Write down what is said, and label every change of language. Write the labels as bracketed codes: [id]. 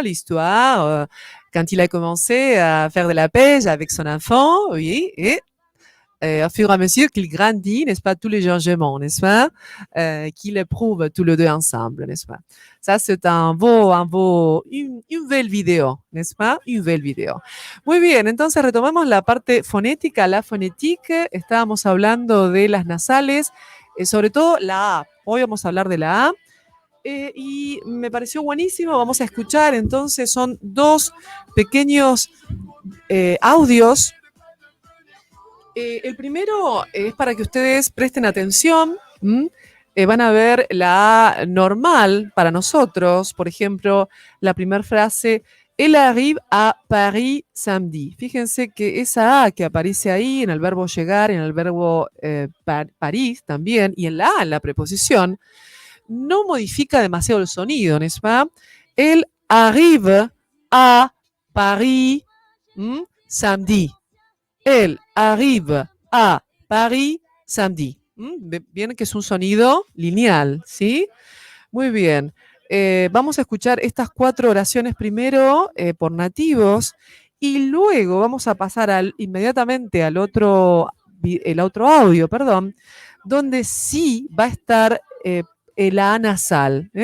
[fr] L'histoire, quand il a commencé à faire de la pêche avec son enfant, oui, et au fur et à mesure qu'il grandit, n'est-ce pas, tous les changements, n'est-ce pas, qu'il éprouve tous les deux ensemble, n'est-ce pas. Ça, c'est une belle vidéo, n'est-ce pas, une belle vidéo. [es] Muy bien, entonces retomamos la parte fonética, la fonétique. Estábamos hablando de las nasales, sobre todo la A. Hoy vamos a hablar de la A. Y me pareció buenísimo. Vamos a escuchar, entonces, son 2 pequeños audios. El primero es para que ustedes presten atención. Van a ver la A normal para nosotros. Por ejemplo, la primera frase, [fr] elle arrive à Paris samedi. [es] Fíjense que esa A que aparece ahí en el verbo llegar, en el verbo París también, y en la A, en la preposición, no modifica demasiado el sonido, ¿no es pas? [fr] Elle arrive à Paris samedi. Elle arrive à Paris samedi. [es] Bien que es un sonido lineal, ¿sí? Muy bien. Vamos a escuchar estas 4 oraciones primero por nativos y luego vamos a pasar inmediatamente el otro audio, donde sí va a estar el A nasal.